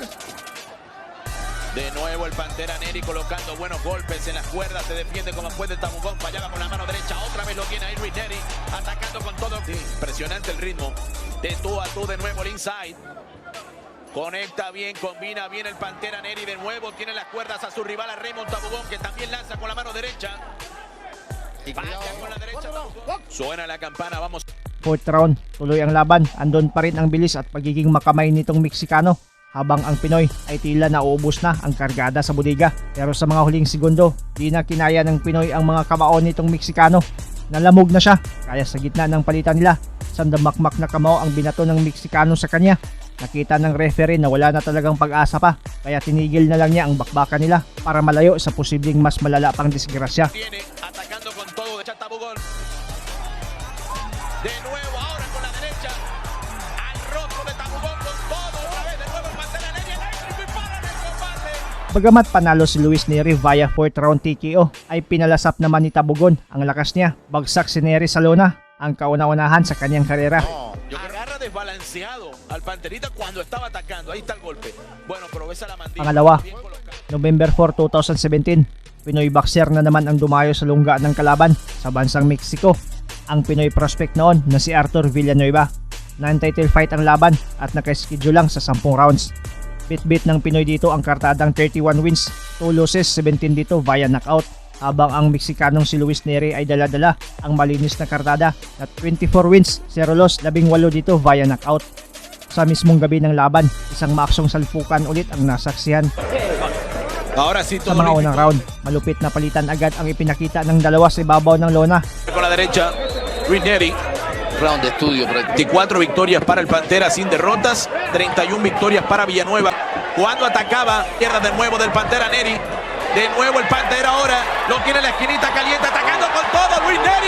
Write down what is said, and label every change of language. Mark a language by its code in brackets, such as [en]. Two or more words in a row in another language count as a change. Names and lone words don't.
[es] De nuevo el Pantera Neri colocando buenos golpes en las cuerdas, se defiende como puede Tabogon, fallaba con la mano derecha, otra vez lo tiene ahí Luis Neri, atacando con todo. Sí, impresionante el ritmo, de tú a tú de nuevo el inside. Conecta bien, combina bien el Pantera Neri, de nuevo tiene las cuerdas a su rival, a Raymond Tabogon, que también lanza con la mano derecha. Falla con la derecha, suena la campana, vamos. [en] Fourth round, [tl] tuloy ang laban. Andon pa rin ang bilis at pagiging makamay nitong Meksikano. Habang ang Pinoy ay tila nauubos na ang kargada sa bodega. Pero sa mga huling segundo, di na kinaya ng Pinoy ang mga kamao nitong Meksikano. Nalamog na siya, kaya sa gitna ng palitan nila, sandamakmak na kamao ang binato ng Meksikano sa kanya. Nakita ng referee na wala na talagang pag-asa pa, kaya tinigil na lang niya ang bakbakan nila para malayo sa posibleng mas malala pang disgrasya. [es] Atacando con todo de Tabogon. De nuevo ahora con la derecha al rostro de Tabogon con todo otra vez, de nuevo el Pantera Neri eléctrico y para en el combate. [tl] Bagamat panalo si Luis Neri [en] via 4th round TKO, [tl] ay pinalasap naman ni Tabogon ang lakas niya. Bagsak si Neri sa lona ang kauna-unahan sa kanyang karera. [es] No, yo creo Agarra desbalanceado al Panterita cuando estaba atacando. Ahí está el golpe. Bueno, pero ves a la mandíbula. [tl] Pangalawa, [es] Bien colocada. [tl] November 4, 2017, Pinoy boxer na naman ang dumayo sa lungga ng kalaban sa bansang Mexico. Ang Pinoy prospect noon na si Arthur Villanueva. [en] Non-title fight [tl] ang laban at naka-schedule lang sa 10 rounds. Bit-bit ng Pinoy dito ang kartadang [en] 31 wins, 2 losses, [tl] 17 dito via knockout. Habang ang Meksikanong si Luis Neri ay dala-dala ang malinis na kartada na [en] 24 wins, 0 loss, [tl] 18 dito via knockout. Sa mismong gabi ng laban, isang maaksong salpukan ulit ang nasaksihan. [es] Ahora sí, [tl] Sa [es] todo [tl] mga [es] limpio. [tl] unang round, malupit na palitan agad ang ipinakita ng dalawa sa ibabaw ng lona. [es] Con la derecha, Luis Neri. Round de estudio. 24 victorias para el Pantera sin derrotas, 31 victorias para Villanueva. Cuando atacaba, izquierda de nuevo del Pantera Neri. De nuevo el Pantera ahora lo tiene en la esquinita caliente, atacando con todo Luis Neri.